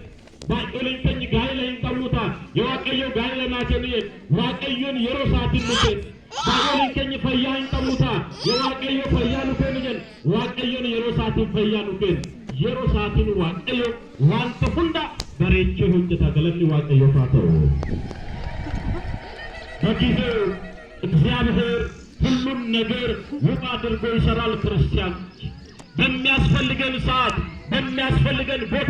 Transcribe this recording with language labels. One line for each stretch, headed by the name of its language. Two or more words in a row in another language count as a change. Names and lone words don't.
Oromo: baay'ooliin keenya gaa'ela hin qabnu ta'a yoo waaqayyo gaa'ela naa kennu waaqayyoon yeroo isaatiin nu kenna. baay'ooliin keenya fayyaa hin qabnu ta'a yoo waaqayyo fayyaa nu kennu waaqayyoon yeroo isaatiin fayyaa nu kenna. yeroo isaatiin waaqayyo wanta hunda bareechee hojjeta. galanni waaqayyoof haa ta'u።
Amharic: በጊዜው እግዚአብሔር ሁሉን ነገር ውብ አድርጎ ይሰራል። ክርስቲያኖች በሚያስፈልገን ሰዓት በሚያስፈልገን ቦታ